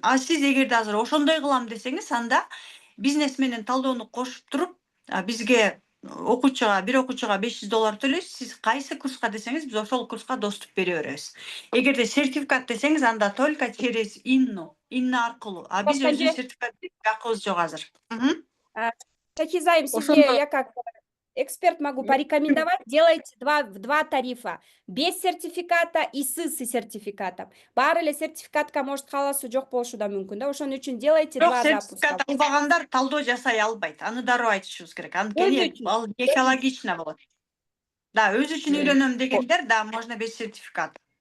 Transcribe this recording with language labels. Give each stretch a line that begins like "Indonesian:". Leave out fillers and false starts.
Kyrgyz: А сиз эгерде азыр ошондой кылам десеңиз, анда бизнес менен талдоону кошуп туруп, бизге бир окуучуга $500 төлөйсүз. Сиз кайсы курска десеңиз, биз ошол курска доступ бере беребиз. Эгерде сертификат десеңиз, анда только через Инна аркылуу. А биз өзүбүз сертификат акыбыз жок азыр.
Russian: Шахиза айым, сизге я как эксперт могу порекомендовать, делайте два тарифа. Без сертификата и с сертификатом.
Kyrgyz: Баары эле сертификатка может кааласуу жок болушу да мүмкүн да.
Russian: Ошон үчүн делайте два запуска.
Kyrgyz: Сертификат албагандар талдоо жасай албайт. Аны дароо айтышыбыз керек. Анткени ал экологично болот. Да, өзү үчүн үйлөнөм дегендер, да, можно без сертификата.